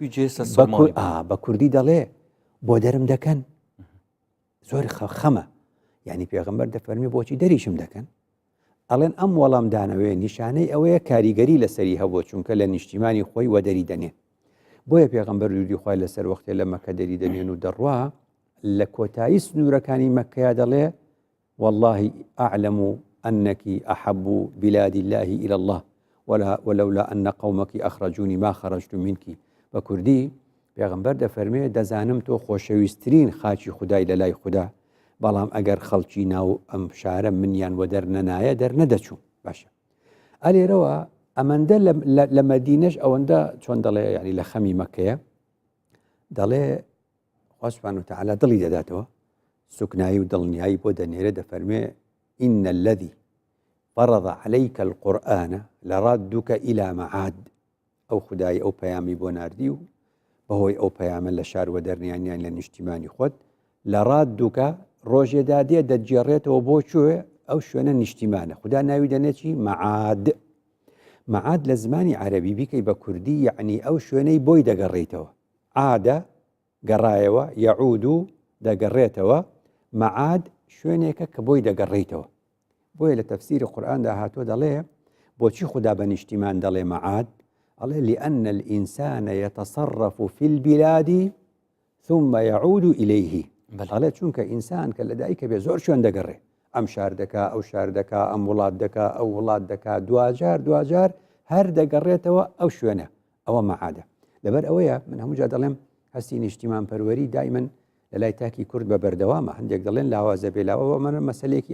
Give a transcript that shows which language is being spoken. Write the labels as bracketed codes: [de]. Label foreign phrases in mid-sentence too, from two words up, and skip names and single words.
[ckb] بە کوردی دەڵێ بۆ دەرم دەکەن زۆر خەمە یعنی پێغەمبەر دەفەرمی بۆچی دەریشم دەکەن ئەڵێن ئەم وەڵامدانەوێ نیشانەی ئەوەیە کاریگەری لەسەری هەبوو چونکە لە نیشتیمانی خۆی وە دەری دەنێن بۆیە پێغەمبەر درودی خوای لەسەر وەختێ لە مەکە دەری دەنێن و دەڕوا لە کۆتایی سنوورەکانی مەکەیە دەڵێ [ar] والله أعلم أنك أحب بلاد الله إلى الله ولولا أن قومك أخرجوني ما خرجت منك [ckb] بە کوردی پێغەمبەر دەفەرمێ دەزانم تۆ خۆشەویستترین خاچی خودای لە لای خوددا بەڵام ئەگەر خەڵکی ناو ئەم شارە منیان وە دەرنەنایە دەرنەدەچوو باشە ئەلێرەوە ئەمەندە لە مەدینەش ئەوەندە چۆن دەڵێ یعنی لە خەمی مەکەیە دەڵێ خوا [ar] سوبحانه وتعالى [ckb] دڵی دەداتەوە سوکنایی و دڵنیایی بۆ دەنێرە دەفەرمێ [ar] إن الذي فرض عليك القرآن لردك إلى معاد [ckb] ئەو خودای ئەو پەیامی بۆ ناردی و بەهۆی ئەو پەیامە لە شار وە دەرنیانیان لە نیشتیمانی خۆت لە ڕادووکە ڕۆژێدا دێ دەجێڕێتەوە بۆ کوێ ئەو شوێنە نیشتیمانە خوددا ناوی دەنێکی مەعاد مەعاد لە زمانی عەرەبی بیکەی بە کوردی یعنی ئەو شوێنەی بۆی دەگەڕێیتەوە عادە گەڕایەوە یەعود و دەگەڕێتەوە مەعاد شوێنێکە کە بۆی دەگەڕێیتەوە بۆیە لە تەفسیری قورئاندا هاتووە دەڵێ بۆچی خوددا بە نیشتیمان دەڵێ مەعاد [ar] الله لأن الإنسان يتصرف في البلاد ثم يعود إليه الله [ckb] چونکە ئینسان کە لە دایکە بێ زۆر شوێن دەگەڕێ ئەم شار دەکا ئەو شار دەکا ئەم وڵات دەکا ئەو وڵات دەکا دوجار هەر دەگەڕێتەوە ئەو شوێنە ئەوە مەعادە لەبەر ئەوەیە من هەموو جا دەڵێم هەستی نیشتیمان پەروەری دایمەن لە لای تاکی کورد بە بەردەوامە هەندێک دەڵێن لاوازە بێلاوە من مەسەلەیەکی